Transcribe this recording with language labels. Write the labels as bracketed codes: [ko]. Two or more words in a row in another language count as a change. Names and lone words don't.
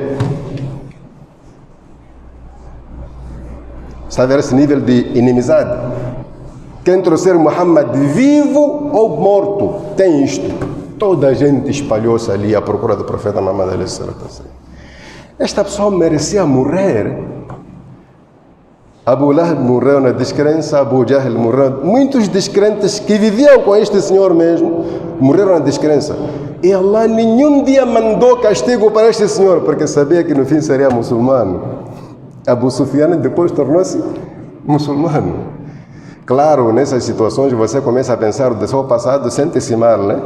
[pt] Está a ver esse nível de inimizade? Quem trouxer Muhammad vivo ou morto tem isto. Toda a gente espalhou-se ali à procura do profeta Muhammad. Esta pessoa merecia morrer. Abu Lahab morreu na descrença, Abu Jahl morreu. Muitos descrentes que viviam com este senhor mesmo morreram na descrença. E Allah nenhum dia mandou castigo para este senhor, porque sabia que no fim seria muçulmano. Abu Sufyan depois tornou-se muçulmano. Claro, nessas situações você começa a pensar do seu passado, sente-se mal, né?